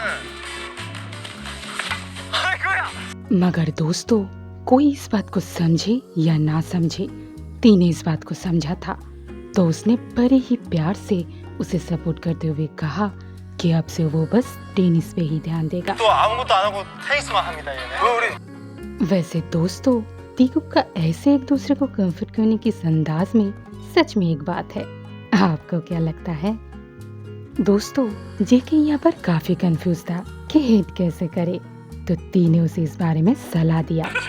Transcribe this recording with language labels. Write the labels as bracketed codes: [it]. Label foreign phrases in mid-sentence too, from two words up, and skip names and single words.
[hi] मगर दोस्तों, कोई इस बात को समझे या ना समझे, ती ने इस बात को समझा था, तो उसने बड़े ही प्यार से उसे सपोर्ट करते हुए कहा कि अब से वो बस टेनिस पे ही ध्यान देगा। [ko] 또 아무것도 안 하고 테니스만 합니다 얘네. 왜 우리 [hi] वैसे दोस्तों, तीकुक का ऐसे एक दूसरे को कंफर्ट करने की इस अंदाज में सच में एक बात है। आपको क्या लगता है? दोस्तों, जेके यहाँ पर काफी कंफ्यूज था कि हिट कैसे करे, तो ती ने उसे इस बारे में सलाह दिया।